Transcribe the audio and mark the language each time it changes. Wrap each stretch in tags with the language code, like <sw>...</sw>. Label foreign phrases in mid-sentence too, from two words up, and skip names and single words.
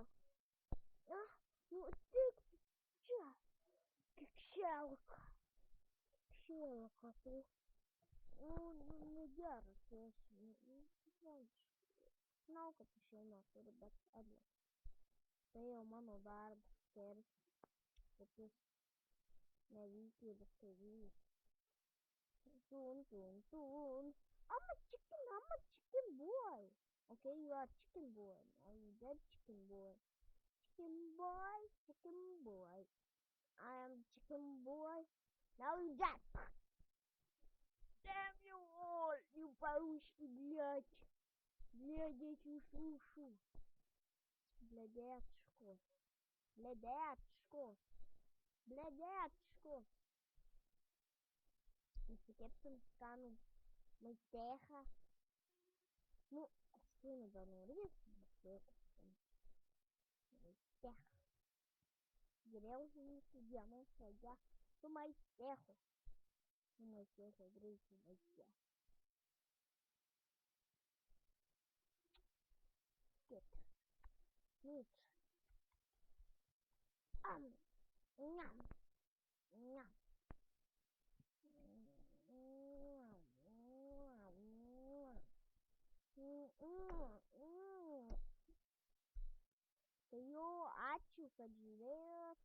<lt>Nu tik šelka tu. Negeras esi. Žinau, kad tu šeimą turi, bet atlik. Tai jau mano darbas, keršti. Tokius nevykėlius kaip jūs.</lt> <en>Tun. I'm a chicken boy. Okay, you are chicken boy. Now you dead chicken boy. Chicken boy. I am chicken boy. Now you dead. Damn you all, you</en> <ru>по-русски, блядь. Блядь, ушу. Блядячко.</ru> <lt>Nusipirksim skanų maistėchą. Nu, paskui nebenorės, nusipirksim maistėchą. Geriausia jūsų dienos pradžia su maistėchu. Su maistėchu, greitai maistėchu. Skip. Meat. Nyam. Tai jau ačiū, kad žiūrėjot.</lt>